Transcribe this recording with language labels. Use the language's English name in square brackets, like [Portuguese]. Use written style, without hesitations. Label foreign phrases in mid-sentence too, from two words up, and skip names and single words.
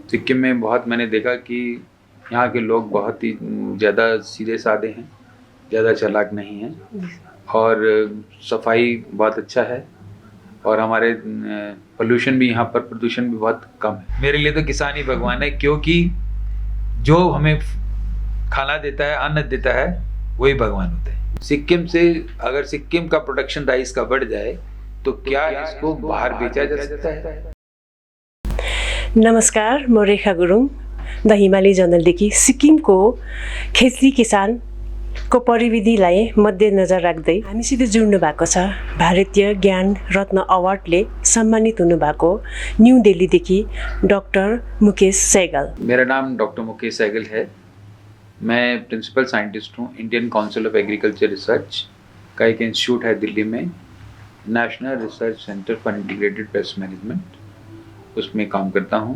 [Hindi] सिक्किम में बहुत मैंने देखा कि यहाँ के लोग बहुत ही ज़्यादा सीधे साधे हैं, ज़्यादा चालाक नहीं हैं, और सफाई बहुत अच्छा है, और हमारे पोल्यूशन भी यहाँ पर प्रदूषण भी बहुत कम है। मेरे लिए तो किसान ही भगवान है, क्योंकि जो हमें खाना देता है, अन्न देता है, वही भगवान होते हैं। सिक्किम से अगर सिक्किम का प्रोडक्शन राइस का बढ़ जाए तो क्या इसको बाहर बेचा जा सकता है? [Nepali] नमस्कार, म रेखा गुरुङ द हिमाली जर्नलदेखि सिक्किमको खेती किसानको परिविधिलाई मध्यनजर राख्दै हामीसित जुड्नु भएको छ भारतीय ज्ञान रत्न अवार्डले सम्मानित हुनुभएको न्यू दिल्लीदेखि डॉक्टर मुकेश सहगल। [Hindi] मेरा नाम डॉक्टर मुकेश सहगल है। मैं प्रिंसिपल साइंटिस्ट हूँ। इंडियन काउंसिल ऑफ एग्रीकल्चर रिसर्च का एक इंस्टीट्यूट है दिल्ली में, नेशनल रिसर्च सेंटर फॉर इंटीग्रेटेड पेस्ट मैनेजमेंट, उसमें काम करता हूँ।